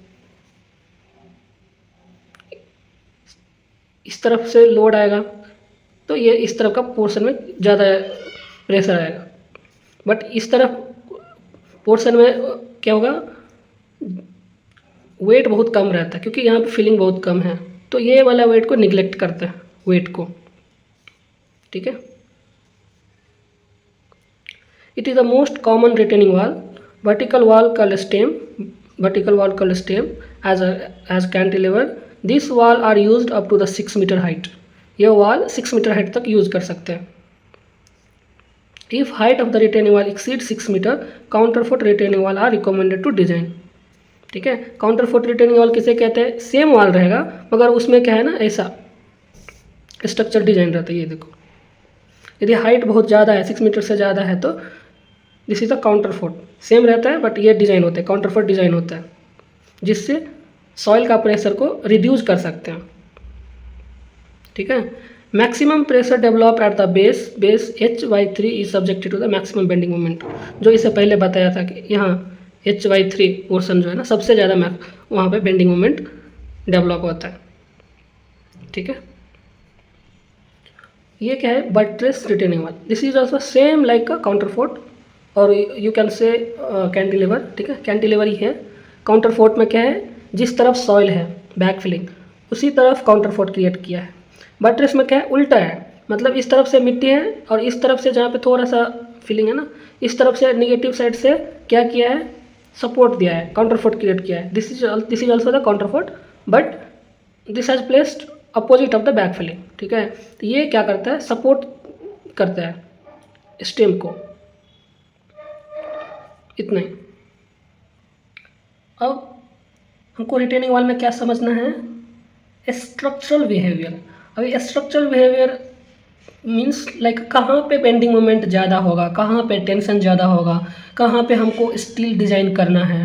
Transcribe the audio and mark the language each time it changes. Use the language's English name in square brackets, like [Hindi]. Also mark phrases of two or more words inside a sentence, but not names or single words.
[Hindi] इस तरफ से लोड आएगा तो ये इस तरफ का पोर्शन में ज़्यादा प्रेशर आएगा, बट इस तरफ पोर्शन में क्या होगा, वेट बहुत कम रहता है क्योंकि यहाँ पे फिलिंग बहुत कम है, तो ये वाला वेट को निगलेक्ट करता है, वेट को। ठीक है, [English] it is the most common retaining wall, vertical wall called stem, vertical wall called stem as cantilever. This wall are used up to the 6 meter height, [Hindi] ये वॉल 6 मीटर हाइट तक यूज कर सकते हैं। [English] if height of the retaining wall exceed 6 meter, counterfort retaining wall are recommended to design. [Hindi] ठीक है, काउंटरफोर्ट रिटेनिंग वॉल किसे कहते हैं? [English] same wall [Hindi] रहेगा मगर उसमें क्या है ना, ऐसा [English] structure design [Hindi] रहता है। ये देखो, यदि हाइट बहुत ज़्यादा है, 6 मीटर से ज़्यादा है, तो [English] this is the counterfort. [Hindi] सेम रहता है बट ये डिज़ाइन होता है, [English] counterfort design [Hindi] होता है, जिससे सॉइल का प्रेशर को रिड्यूस कर सकते हैं। ठीक है, [English] maximum pressure develop at the base H/3 is subjected to the maximum bending moment. [Hindi] जो इससे पहले बताया था कि यहाँ H/3 पोर्शन जो है ना, सबसे ज़्यादा वहाँ पे [English] bending moment develop [Hindi] होता है। ठीक है, ये क्या है? [English] buttress retaining wall. this is also same like का काउंटरफोर्ट और you can say cantilever. [Hindi] ठीक है, कैंटिलीवर ही है। काउंटरफोर्ट में क्या है, जिस तरफ सॉइल है [English] back filling, [Hindi] उसी तरफ काउंटरफोर्ट क्रिएट किया है। बट्रेस में क्या है, उल्टा है, मतलब इस तरफ से मिट्टी है और इस तरफ से जहाँ पे थोड़ा सा फिलिंग है ना, इस तरफ से [English] negative side [Hindi] से क्या किया है, सपोर्ट दिया है, काउंटरफोर्ट क्रिएट किया है। [English] this is also the counterfort but this has placed opposite of the back filling. [Hindi] ठीक है, तो ये क्या करता है, सपोर्ट करता है स्टेम को, इतना ही। अब हमको रिटेनिंग वॉल में क्या समझना है, [English] structural behavior. [Hindi] अभी [English] structural behavior means like [Hindi] कहाँ पे [English] bending moment [Hindi] ज़्यादा होगा, कहाँ पे टेंशन ज़्यादा होगा, कहाँ पे हमको [English] steel design [Hindi] करना है।